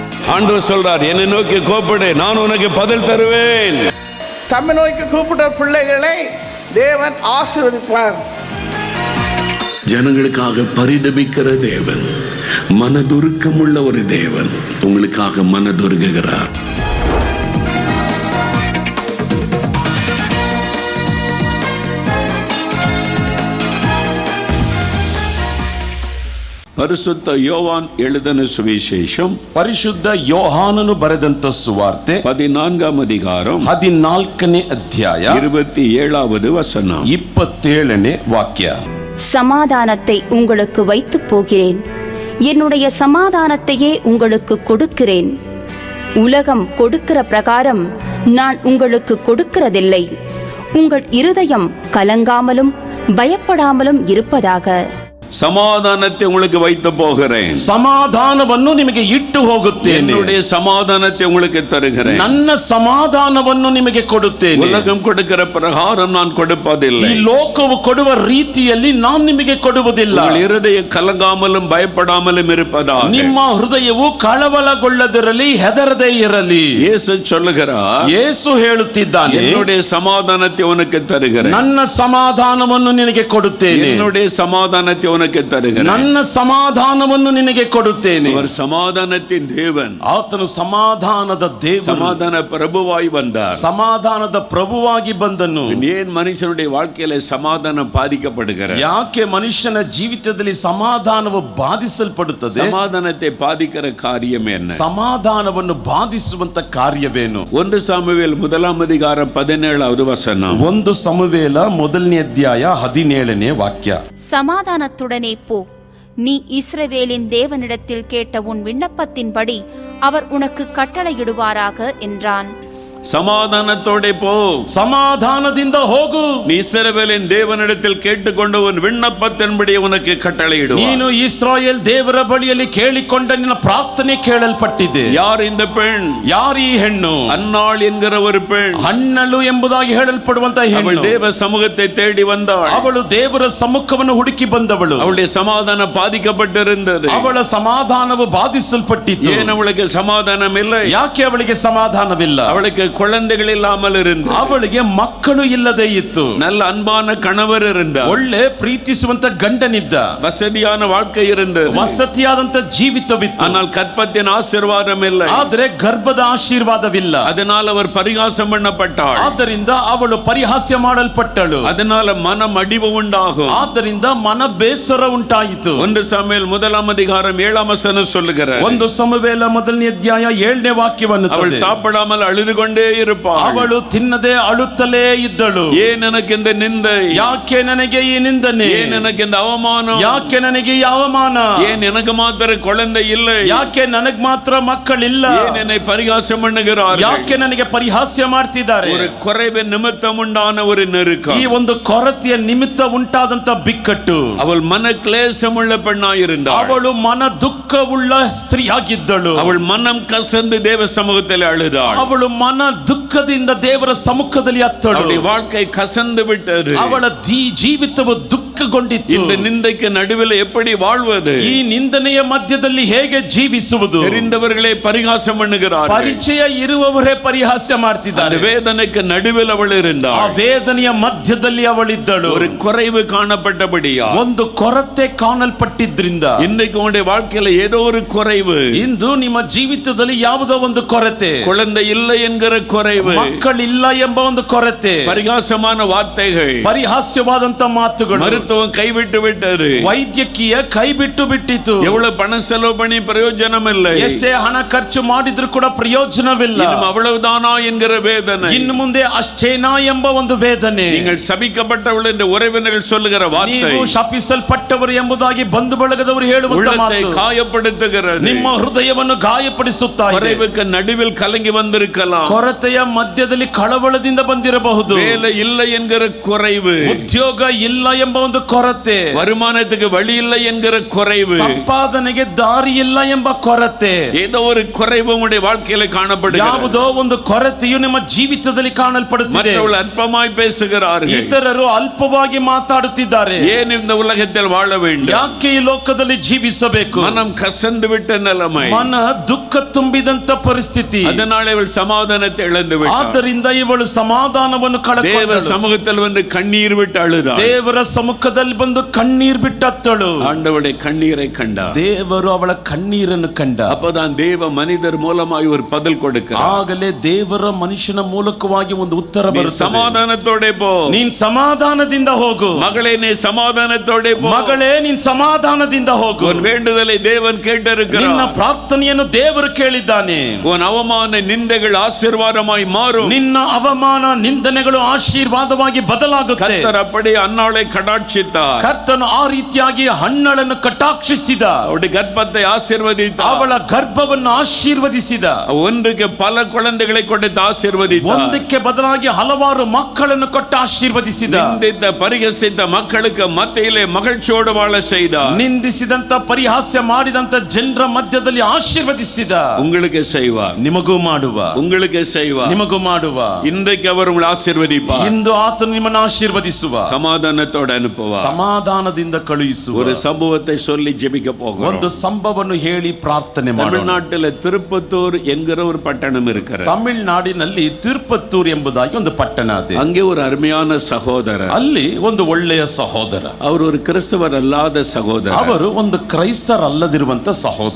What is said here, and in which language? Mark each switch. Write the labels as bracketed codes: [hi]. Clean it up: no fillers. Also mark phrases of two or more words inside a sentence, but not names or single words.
[ta] ஆண்டவர் சொல்றார், என்னை நோக்கி கூப்பிடு, நான் உனக்கு பதில் தருவேன். தம்மை நோக்கி கூப்பிட்ட பிள்ளைகளை தேவன் ஆசீர்வதிப்பார். ஜனங்களுக்காக பரிதபிக்கிற தேவன், மனதுருக்கமுள்ள ஒரு தேவன் உங்களுக்காக மனதுருகுகிறார். [kn] ಪರಿಶುದ್ಧ ಯೋಹಾನ್ [ta] எழுதின சுவிசேஷம், [kn] ಪರಿಶುದ್ಧ ಯೋಹಾನನು ಬರೆದಂತ ಸುವಾರ್ತೆ [ta] 14th அதிகாரம் [kn] 14ನೇ ಅಧ್ಯಾಯ [ta] 27வது வசனம் [kn] 27ನೇ ವಾಕ್ಯ. [ta] சமாதானத்தை உங்களுக்கு வைத்து போகிறேன், என்னுடைய சமாதானத்தையே உங்களுக்கு கொடுக்கிறேன். உலகம் கொடுக்கிற பிரகாரம் நான் உங்களுக்கு கொடுக்கிறதில்லை. உங்கள் இருதயம் கலங்காமலும் பயப்படாமலும் இருப்பதாக. சமாதானத்தை உங்களுக்கு வைத்து போகிறேன், [kn] ಸಮಾಧಾನವನ್ನು ನಿಮಗೆ ಇಟ್ಟು ಹೋಗುತ್ತೇನೆ, [ta] என்னுடைய சமாதானத்தை உங்களுக்கு தருகிறேன், [kn] ನನ್ನ ಸಮಾಧಾನವನ್ನು ನಿಮಗೆ ಕೊಡುತ್ತೇನೆ. [ta] உலகம் கொடுக்கிற பிரகாரம் நான் கொடுப்பதில்லை. [kn] ಈ ಲೋಕವು ಕೊಡುವ ರೀತಿಯಲ್ಲಿ ನಾನು ನಿಮಗೆ ಕೊಡುವುದಿಲ್ಲ. [ta] உங்கள் இருதயம் கலங்காமலும் பயப்படாமலும் இருப்பதாக. [kn] ನಿಮ್ಮ ಹೃದಯವು ಕಳವಳಗೊಳ್ಳದಿರಲಿ, ಹೆದರದೇ ಇರಲಿ. [ta] இயேசு சொல்லுகிறார், [kn] ಯೇಸು ಹೇಳುತ್ತಿದ್ದಾನೆ, [ta] என்னுடைய சமாதானத்தை உனக்கு தருகிறேன், [kn] ನನ್ನ ಸಮಾಧಾನವನ್ನು ನಿನಗೆ ಕೊಡುತ್ತೇನೆ, [ta] என்னுடைய சமாதானத்தை உனக்கு தருகிறேன், [kn] ನನ್ನ ಸಮಾಧಾನವನ್ನು ನಿನಗೆ ಕೊಡುತ್ತೇನೆ. [ta] அவர் சமாதானத்தின் தேவன், [kn] ಆತನು ಸಮಾಧಾನದ ದೇವ, [ta] சமாதான பிரபுவாய் வந்தார், [kn] ಸಮಾಧಾನದ ಪ್ರಭುವಾಗಿ ಬಂದನು. [ta] ஏன் மனுஷனுடைய வாழ்க்கையில சமாதானம் பாதிக்கப்படுகிறது? [kn] ಯಾಕೆ ಮನುಷ್ಯನ ಜೀವಿತದಲ್ಲಿ ಸಮಾಧಾನವು ಬಾಧಿಸಲ್ಪಡುತ್ತದೆ? [ta] சமாதானத்தை பாதிக்கிற காரியம் என்ன? [kn] ಸಮಾಧಾನವನ್ನು ಬಾಧಿಸುವಂತ ಕಾರ್ಯವೇನು? [ta] 1 சாமுவேல் 1th அதிகாரம் 17வது வசனம். [kn] 1 ಸಮುವೇಲ 1ನೇ ಅಧ್ಯಾಯ 17ನೇ ವಾಕ್ಯ. [ta] சமாதானத்துடனே போ, நீ இஸ்ரவேலின் தேவனிடத்தில் கேட்ட உன் விண்ணப்பத்தின்படி அவர் உனக்கு கட்டளையிடுவாராக என்றான். சமாதானத்தோட போ, [kn] ಸಮಾಧಾನದಿಂದ ಹೋಗು, [ta] நீ இஸ்ரவேலின் தேவனிடத்தில் கேட்டுக்கொண்ட உன் விண்ணப்பத்தின்படி உனக்கு கட்டளையிடுவார். [kn] ನೀನು ಇಸ್ರಾಯೇಲ್ ದೇವರ ಬಳಿಯಲ್ಲಿ ಕೇಳಿಕೊಂಡ ನಿನ್ನ ಪ್ರಾರ್ಥನೆ ಕೇಳಲ್ಪಟ್ಟಿದೆ. [ta] யார் இந்த பெண்? [kn] ಯಾರು ಈ ಹೆಣ್ಣು? [ta] அன்னாள் என்கிற ஒரு பெண். [kn] ಹಣ್ಣಳು ಎಂಬುದಾಗಿ ಹೇಳಲ್ಪಡುವಂತ [ta] அவள் [kn] ಹೆಣ್ಣು. [ta] தேவ சமூகத்தை தேடி வந்தாள். [kn] ಅವಳು ದೇವರ ಸಮ್ಮುಖವನ್ನು ಹುಡುಕಿ ಬಂದವಳು. [ta] அவளுடைய சமாதானம் பாதிக்கப்பட்டிருந்தது. [kn] ಅವಳ ಸಮಾಧಾನವು ಬಾಧಿಸಲ್ಪಟ್ಟಿತು. [ta] ஏன் அவளுக்கு சமாதானம் இல்லை? [kn] ಯಾಕೆ ಅವಳಿಗೆ ಸಮಾಧಾನವಿಲ್ಲ? [ta] அவளுக்கு குழந்தைகள் இல்லாமல் இருந்தது. [kn] ಅವಳಿಗೆ ಮಕ್ಕಳು ಇಲ್ಲದೆ ಇತ್ತು. [ta] நல்ல அன்பான கணவர் இருந்தார், [kn] ಒಳ್ಳೆ ಪ್ರೀತಿಸುವಂತ ಗಂಡನಿದ್ದ, [ta] வசதியான வாழ்க்கை இருந்தது. [kn] ವಸತಿಯಾದಂತ ಜೀವಿತವಿತ್ತು. [ta] ஆனால் கற்பத்தின் ஆசீர்வாதம் இல்லை. [kn] ಆದರೆ ಗರ್ಭದ ಆಶೀರ್ವಾದವಿಲ್ಲ. [ta] அதனால் அவர் பரிகாசம் பண்ணப்பட்டாள். [kn] ಆದ್ದರಿಂದ ಅವಳು ಪರಿಹಾಸ್ಯ ಮಾಡಲ್ಪಟ್ಟಳು. [ta] அதனால மனம் அடிவு உண்டாகும். [kn] ಆದ್ದರಿಂದ ಮನ ಬೇಸರ ಉಂಟಾಯಿತು. [ta] 1 சாமுவேல் 1th அதிகாரம் 7th வசனம் சொல்லுகிறார், [kn] 1 ಸಮುವೇಲ 1ನೇ ಅಧ್ಯಾಯ 7ನೇ ವಾಕ್ಯವನ್ನು [ta] அவள் சாப்பிடாமல் அழுது கொண்டே இருப்பாள். [kn] ಅವಳು ತಿನ್ನದೆ ಅಳುತ್ತಲೇ ಇದ್ದಳು. [ta] ஏன் எனக்கு இந்த நிந்தை? [kn] ಯಾಕೆ ನನಗೆ ಈ ನಿಂದನೆ? [ta] ஏன் எனக்கு இந்த அவமானம்? [kn] ಯಾಕೆ ನನಗೆ ಈ ಅವಮಾನ? [ta] ஏன் எனக்கு மாத்திரம் குழந்தை இல்லை? [kn] ಯಾಕೆ ನನಗೆ ಮಾತ್ರ ಮಕ್ಕಳಿಲ್ಲ? [ta] ஏன் என்னை பரிகாசம் பண்ணுகிறார்கள்? [kn] ಯಾಕೆ ನನಗೆ ಪರಿಹಾಸ್ಯ ಮಾಡ್ತಿದ್ದಾರೆ? [ta] ஒரு குறைவு நிமித்தம் உண்டான ஒரு நெருக்கம், [kn] ಈ ಒಂದು ಕೊರತೆಯ ನಿಮಿತ್ತ ಉಂಟಾದಂತ ಬಿಕ್ಕಟ್ಟು. [ta] அவள் மன கிளேசமுள்ள பெண்ணாயிருந்தாள். [kn] ಅವಳು ಮನ ದುಃಖವುಳ್ಳ ಸ್ತ್ರೀಯಾಗಿದ್ದಳು. [ta] அவள் மனம் கசந்து தேவ சமூகத்தில் அழுதாள். [kn] ಅವಳು ಮನ ದುಃಖದಿಂದ ದೇವರ ಸಮ್ಮುಖದಲ್ಲಿ ಅತ್ತಳು. [ta] அவளுடைய வாழ்க்கை கசந்து விட்டது. [kn] ಅವಳ ಜೀವಿತವು ದುಃಖಗೊಂಡಿತ್ತು. [ta] இந்த நிந்தைக்கு நடுவில் எப்படி வாழ்வது? [kn] ಈ ನಿಂದನೆಯ ಮಧ್ಯದಲ್ಲಿ ಹೇಗೆ ಜೀವಿಸುವುದು? [ta] தெரிந்தவர்களே பரிகாசம் பண்ணுகிறார்கள். [kn] ಪರಿಚಯ ಇರುವವರೇ ಪರಿಹಾಸ್ಯ ಮಾಡ್ತಿದ್ದಾರೆ. [ta] வேதனைக்கு நடுவில் அவள் [kn] ಆ [ta] இருந்தாள். [kn] ವೇದನೆಯ ಮಧ್ಯದಲ್ಲಿ ಅವಳಿದ್ದಳು. [ta] ஒரு குறைவு காணப்பட்டபடியா, [kn] ಒಂದು ಕೊರತೆ ಕಾಣಲ್ಪಟ್ಟಿದ್ರಿಂದ [ta] இன்னைக்கு உங்களுடைய வாழ்க்கையில ஏதோ ஒரு குறைவு, [kn] ಇಂದು ನಿಮ್ಮ ಜೀವಿತದಲ್ಲಿ ಯಾವುದೋ ಒಂದು ಕೊರತೆ, [ta] குழந்தை இல்லை என்கிற குறைவு, [kn] ಮಕ್ಕಳಿಲ್ಲ ಎಂಬ ಒಂದು ಕೊರತೆ, [ta] பரிகாசமான வார்த்தைகள், [kn] ಪರಿಹಾಸ್ಯವಾದಂತ ಮಾತುಗಳು, [ta] மருத்துவம் கைவிட்டு விட்டது, [kn] ವೈದ್ಯಕೀಯ ಕೈ ಬಿಟ್ಟು ಬಿಟ್ಟಿತು, [ta] எவ்வளவு பணம் செலவு பண்ணி பிரயோஜனம் இல்லை, [kn] ಎಷ್ಟೇ ಹಣ ಖರ್ಚು ಮಾಡಿದ್ರು ಕೂಡ ಪ್ರಯೋಜನವಿಲ್ಲ, [ta] இன்னும் அவ்வளவுதானா என்கிற வேதனை, [kn] ಇನ್ನು ಮುಂದೆ ಅಷ್ಟೇನಾ ಎಂಬ ಒಂದು ವೇದನೆ, [ta] நீங்கள் சபிக்கப்பட்டவள் என்று உறவினர்கள் சொல்லுகிற வார்த்தை, [kn] ನೀವು ಶಪಿಸಲ್ಪಟ್ಟವರು ಎಂಬುದಾಗಿ ಬಂಧು ಬಳಗದವರು ಹೇಳುವಂತ [ta] உள்ளத்தை [kn] ಮಾತು [ta] காயப்படுத்துகிறது, [kn] ನಿಮ್ಮ ಹೃದಯವನ್ನು ಗಾಯಪಡಿಸುತ್ತಾ ಇದೆ. [ta] குறைவுக்கு நடுவில் கலங்கி வந்திருக்கலாம், [kn] ಕೊರತೆಯ ಮಧ್ಯದಲ್ಲಿ ಕಳವಳದಿಂದ ಬಂದಿರಬಹುದು, [ta] வேலை இல்லை என்கிற குறைவு, [kn] ಉದ್ಯೋಗ ಇಲ್ಲ ಎಂಬ ಒಂದು ಕೊರತೆ, [ta] வருமானத்துக்கு வழி இல்லை என்கிற குறைவு, [kn] ಸಂಪಾದನೆಗೆ ದಾರಿ ಇಲ್ಲ ಎಂಬ ಕೊರತೆ, [ta] ஏதோ ஒரு குறைவு உங்களுடைய வாழ்க்கையில காணப்படுகிறது. [kn] ಯಾವುದೋ ಒಂದು ಕೊರತೆಯು ನಿಮ್ಮ ಜೀವಿತದಲ್ಲಿ ಕಾಣಲ್ಪಡುತ್ತಿದೆ. [ta] மற்றவர்கள் அற்பமாய் பேசுகிறார்கள். [kn] ಇತರರು ಅಲ್ಪವಾಗಿ ಮಾತಾಡುತ್ತಿದ್ದಾರೆ. [ta] ஏன் இந்த உலகத்தில் வாழ வேண்டும்? [kn] ಯಾಕೆ ಈ ಲೋಕದಲ್ಲಿ ಜೀವಿಸಬೇಕು? [ta] மனம் கசந்து விட்ட நிலைமை, [kn] ಮನ ದುಃಖ ತುಂಬಿದಂತ ಪರಿಸ್ಥಿತಿ. [ta] அதனால இவள் சமாதானத்தை இழந்து விட்டாள். [kn] ಆದ್ದರಿಂದ ಇವಳು ಸಮಾಧಾನವನ್ನು [ta] தேவ [kn] ಕಳೆದುಕೊಂಡಳು. [ta] சமூகத்தில் வந்து கண்ணீர் விட்டு அழுதாள். [kn] ದೇವರ ಸಮ್ಮುಖದಲ್ಲಿ ಬಂದು ಕಣ್ಣೀರ್ ಬಿಟ್ಟತ್ತಳು. [ta] ஆண்டவருடைய கண்ணீரை கண்டார். [kn] ದೇವರು ಅವಳ ಕಣ್ಣೀರನ್ನು ಕಂಡ. [ta] அப்பதான் தேவ மனிதர் மூலமாய் ஒரு பதில் கொடுக்கிறார். [kn] ಆಗಲೇ ದೇವರ ಮನುಷ್ಯನ ಮೂಲಕವಾಗಿ ಒಂದು ಉತ್ತರ ಬರುತ್ತದೆ. [ta] சமாதானத்தோட போ, [kn] ನೀನ್ ಸಮಾಧಾನದಿಂದ ಹೋಗು. [ta] மகளே நீ சமாதானத்தோட போ. [kn] ಮಗಳೇ ನೀನ್ ಸಮಾಧಾನದಿಂದ ಹೋಗು. [ta] உன் வேண்டுதலை தேவன் [kn] ನಿನ್ನ [ta] கேட்டிருக்கிறார். [kn] ಪ್ರಾರ್ಥನೆಯನ್ನು ದೇವರು ಕೇಳಿದ್ದಾನೆ. [ta] உன் அவமான நிந்தைகள் ஆசீர்வாதமாய் மாறும். [kn] ನಿನ್ನ ಅವಮಾನ ನಿಂದನೆಗಳು ಆಶೀರ್ವಾದವಾಗಿ ಬದಲಾಗುತ್ತೆ. [ta] கர்த்தர் அப்படி அன்னாளை கடாட்சித்தார். [kn] ಕರ್ತನು ಆ ರೀತಿಯಾಗಿ ಹಣ್ಣಳನ್ನು ಕಟಾಕ್ಷಿಸಿದ. [ta] அவருடைய கர்ப்பத்தை ஆசீர்வதித்தார். [kn] ಅವಳ ಗರ್ಭವನ್ನು ಆಶೀರ್ವದಿಸಿದ. [ta] ஒன்றுக்கு பல குழந்தைகளை கொடுத்து ஆசீர்வதித்தார். [kn] ಒಂದಕ್ಕೆ ಬದಲಾಗಿ ಹಲವಾರು ಮಕ್ಕಳನ್ನು ಕೊಟ್ಟು ಆಶೀರ್ವದಿಸಿದ. [ta] நிந்தித்த பரிகசித்த மக்களுக்கு மத்தியிலே மகிழ்ச்சியோடு வாழ செய்தார். [kn] ನಿಂದಿಸಿದಂತ ಪರಿಹಾಸ್ಯ ಮಾಡಿದಂತ ಜನರ ಮಧ್ಯದಲ್ಲಿ ಆಶೀರ್ವದಿಸಿದ. [ta] உங்களுக்கு செய்வார், [kn] ನಿಮಗೂ ಮಾಡುವ, [ta] உங்களுக்கு செய்வார். [kn] ನಿಮಗೂ ಮಾಡುವ. [ta] இன்றைக்கு அவர் உங்களை ஆசீர்வதிப்பார். [kn] ಇಂದು ಆತನು ನಿಮ್ಮನ್ನು ಆಶೀರ್ವದಿಸುವ, [ta] சமாதானத்தோடு அனுப்புவார். [kn] ಸಮಾಧಾನದಿಂದ ಕಳುಹಿಸುವ. [ta] ஒரு சம்பவத்தை சொல்லி ஜெபிக்க போகிறோம். [kn] ಒಂದು ಸಂಭವವನ್ನು ಹೇಳಿ ಪ್ರಾರ್ಥನೆ ಮಾಡೋಣ. [ta] தமிழ்நாட்டில் திருப்பத்தூர் என்கிற ஒரு பட்டணம் இருக்கிறது. [kn] ತಮಿಳುನಾಡಿನಲ್ಲಿ ತಿರುಪತ್ತೂರ್ ಎಂಬುದಾಗಿ ಒಂದು ಪಟ್ಟಣ ಇದೆ. [ta] அங்கே ஒரு அருமையான சகோதரர், [kn] ಅಲ್ಲಿ ಒಂದು ಒಳ್ಳೆಯ ಸಹೋದರ. [ta] அவர் ஒரு கிறிஸ்தவர் அல்லாத சகோதரர். [kn] ಅವರು ಒಂದು ಕ್ರೈಸ್ತರಲ್ಲದಿರುವಂತ ಸಹೋದರ.